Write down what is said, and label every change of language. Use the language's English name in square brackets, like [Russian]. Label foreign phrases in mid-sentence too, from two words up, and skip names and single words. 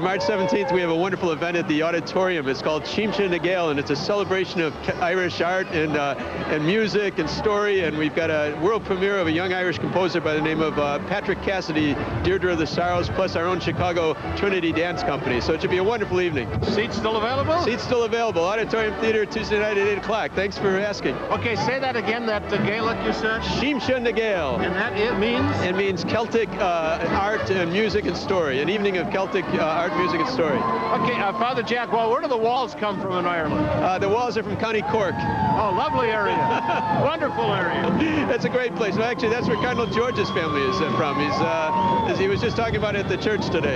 [English] March 17th, we have a wonderful event at the auditorium. It's called Sheemshin na Gael, and it's a celebration of Irish art and music and story, and we've got a world premiere of a young Irish composer by the name of Patrick Cassidy, Deirdre of the Sorrows, plus our own Chicago Trinity Dance Company. So it should be a wonderful evening. Seats still available? Seats still available. Auditorium Theater, Tuesday night at 8 o'clock. Thanks for asking. Okay, say that again, that Gaelic you said? Sheemshin na Gael. And that it means? It means Celtic art and music and story. An evening of Celtic art, music, and story. Okay, Father Jack, well, where do the walls come from in Ireland? The walls are from County Cork. Oh, lovely area. Wonderful area. That's a great place. Well, actually, that's where Cardinal George's family is from. He was just talking about it at the church today.